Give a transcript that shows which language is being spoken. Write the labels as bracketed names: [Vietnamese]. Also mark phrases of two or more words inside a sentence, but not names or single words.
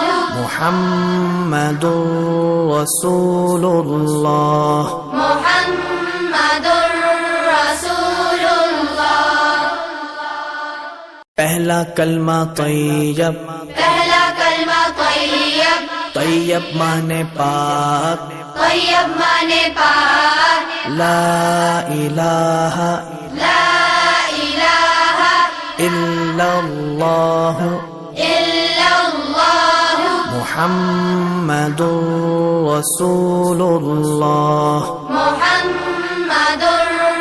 [Arabic] محمد رسول اللہ محمد رسول اللہ [Urdu] پہلا کلمہ طیب پہلا کلمہ طیب [Bangla] তৈয়ব মানে পাক طيب মানে পাক [Arabic] لا إله لا إله ইল্লাল্লাহ ইল্লাল্লাহ محمد رسول الله মুহাম্মাদুর